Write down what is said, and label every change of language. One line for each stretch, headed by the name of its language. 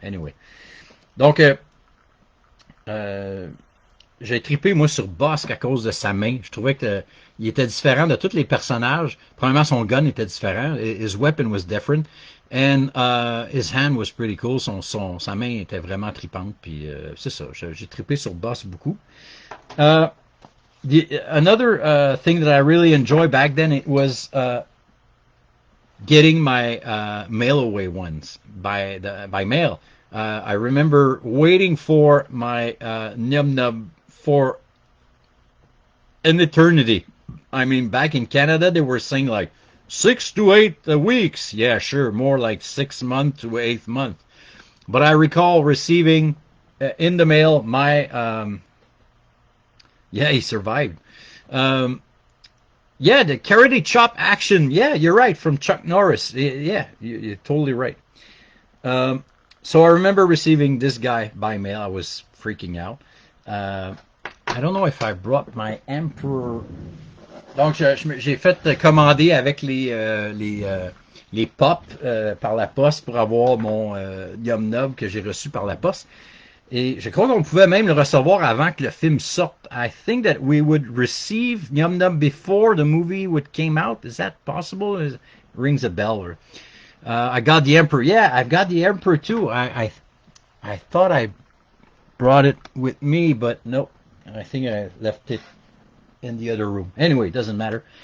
French: Anyway, donc euh, j'ai trippé moi sur Bosk à cause de sa main. Je trouvais que il était différent de tous les personnages. Premièrement, son gun était différent.
English: His weapon was different. And his hand was pretty cool.
French: Sa main était vraiment trippante. Puis c'est ça. J'ai trippé sur Bosk beaucoup.
English: Uh, Another thing that I really enjoyed back then, it was getting my mail away ones by mail. I remember waiting for my Num Nub for an eternity. I mean, back in Canada, they were saying like 6 to 8 weeks. Yeah, sure, more like 6 months to 8 months. But I recall receiving in the mail my yeah, he survived. Um, yeah, the karate chop action. Yeah, you're right, from Chuck Norris. Yeah, you're totally right. Um, so I remember receiving this guy by mail. I was freaking out. Uh, I don't know if I brought my Emperor.
French: Donc, j'ai fait commander avec les pops par la poste pour avoir mon Yum Nub que j'ai reçu par la poste. Et je crois qu'on pouvait même le recevoir avant que le film sorte.
English: I think that we would receive Yum Nub before the movie would came out. Is that possible? It rings a bell. Or, I got the Emperor. Yeah, I've got the Emperor too. I thought I brought it with me, but nope. I think I left it in the other room. Anyway, it doesn't matter.